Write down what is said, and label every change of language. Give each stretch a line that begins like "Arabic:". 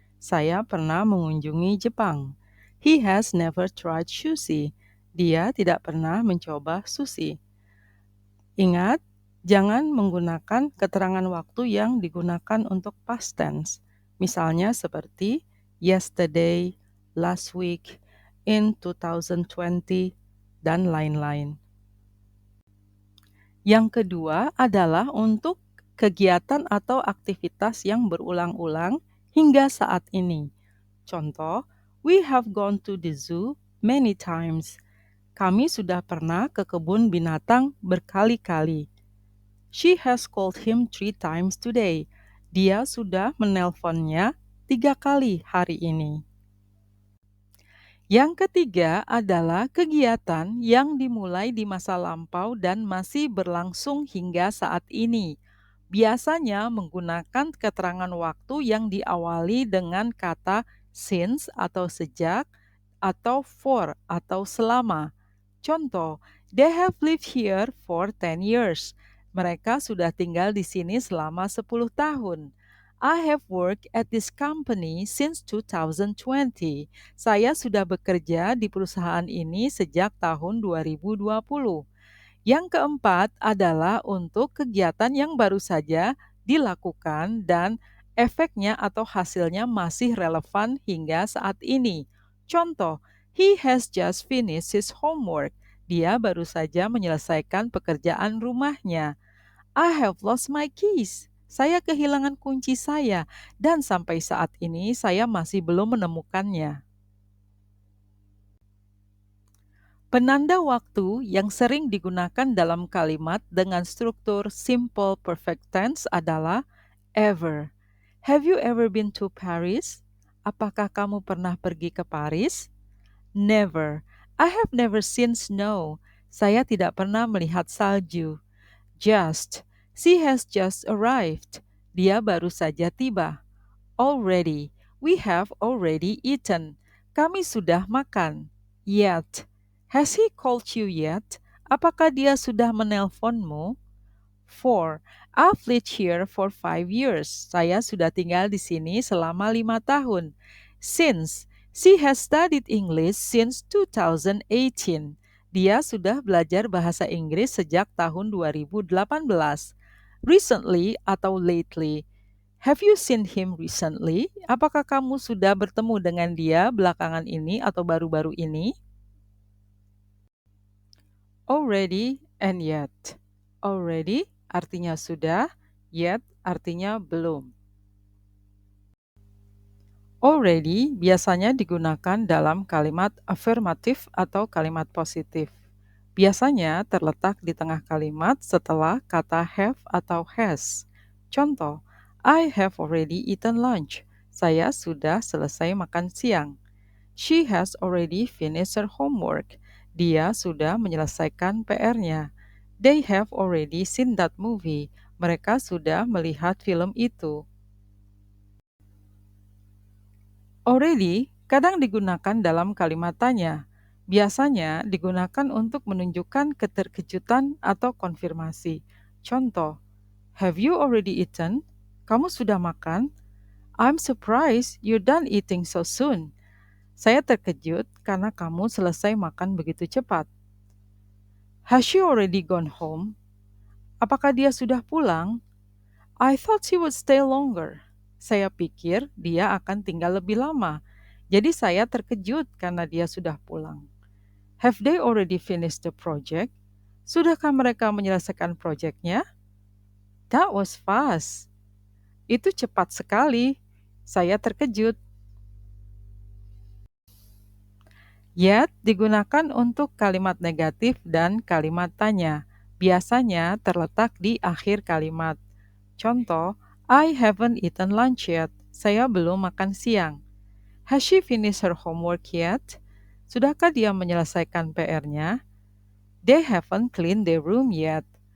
Indonesian: Saya pernah mengunjungi Jepang.
English: He has never tried sushi.
Indonesian: Dia tidak pernah mencoba sushi. Ingat, jangan menggunakan keterangan waktu yang digunakan untuk past tense. Misalnya seperti yesterday, last week, in 2020, dan lain-lain. Yang kedua adalah untuk kegiatan atau aktivitas yang berulang-ulang hingga saat ini.
English: Contoh, we have gone to the zoo many times.
Indonesian: Kami sudah pernah ke kebun binatang berkali-kali.
English: She has called him 3 times today.
Indonesian: Dia sudah menelponnya 3 kali hari ini. Yang ketiga adalah kegiatan yang dimulai di masa lampau dan masih berlangsung hingga saat ini. Biasanya menggunakan keterangan waktu yang diawali dengan kata since atau sejak atau for atau selama.
English: Contoh, they have lived here for 10 years.
Indonesian: Mereka sudah tinggal di sini selama 10 tahun.
English: I have worked at this company since 2020.
Indonesian: Saya sudah bekerja di perusahaan ini sejak tahun 2020. Yang keempat adalah untuk kegiatan yang baru saja dilakukan dan efeknya atau hasilnya masih relevan hingga saat ini.
English: Contoh, he has just finished his homework.
Indonesian: Dia baru saja menyelesaikan pekerjaan rumahnya.
English: I have lost my keys.
Indonesian: Saya kehilangan kunci saya dan sampai saat ini saya masih belum menemukannya. Penanda waktu yang sering digunakan dalam kalimat dengan struktur simple perfect tense adalah ever.
English: Have you ever been to Paris?
Indonesian: Apakah kamu pernah pergi ke Paris?
English: Never. I have never seen snow.
Indonesian: Saya tidak pernah melihat salju.
English: Just. She has just arrived.
Indonesian: Dia baru saja tiba.
English: Already. We have already eaten.
Indonesian: Kami sudah makan.
English: Yet. Has he called you yet?
Indonesian: Apakah dia sudah menelponmu? 4.
English: I've lived here for 5 years.
Indonesian: Saya sudah tinggal di sini selama 5 tahun.
English: Since. She has studied English since 2018.
Indonesian: Dia sudah belajar bahasa Inggris sejak tahun 2018.
English: Recently atau lately. Have you seen him recently?
Indonesian: Apakah kamu sudah bertemu dengan dia belakangan ini atau baru-baru ini?
English: Already and yet. Already artinya sudah, yet artinya belum.
Indonesian: Already biasanya digunakan dalam kalimat afirmatif atau kalimat positif. Biasanya terletak di tengah kalimat setelah kata have atau has.
English: Contoh, I have already eaten lunch.
Indonesian: Saya sudah selesai makan siang.
English: She has already finished her homework.
Indonesian: Dia sudah menyelesaikan PR-nya.
English: They have already seen that movie.
Indonesian: Mereka sudah melihat film itu. Already kadang digunakan dalam kalimat tanya. Biasanya digunakan untuk menunjukkan keterkejutan atau konfirmasi.
English: Contoh, have you already eaten?
Indonesian: Kamu sudah makan?
English: I'm surprised you're done eating so soon.
Indonesian: Saya terkejut karena kamu selesai makan begitu cepat.
English: Has she already gone home?
Indonesian: Apakah dia sudah pulang?
English: I thought she would stay longer.
Indonesian: Saya pikir dia akan tinggal lebih lama. Jadi saya terkejut karena dia sudah pulang.
English: Have they already finished the project?
Indonesian: Sudahkah mereka menyelesaikan proyeknya?
English: That was fast.
Indonesian: Itu cepat sekali. Saya terkejut. Yet digunakan untuk kalimat negatif dan kalimat tanya. Biasanya terletak di akhir kalimat.
English: Contoh, I haven't eaten lunch yet.
Indonesian: Saya belum makan siang.
English: Has she finished her homework yet?
Indonesian: Sudahkah dia menyelesaikan PR-nya?
English: They haven't cleaned their room yet.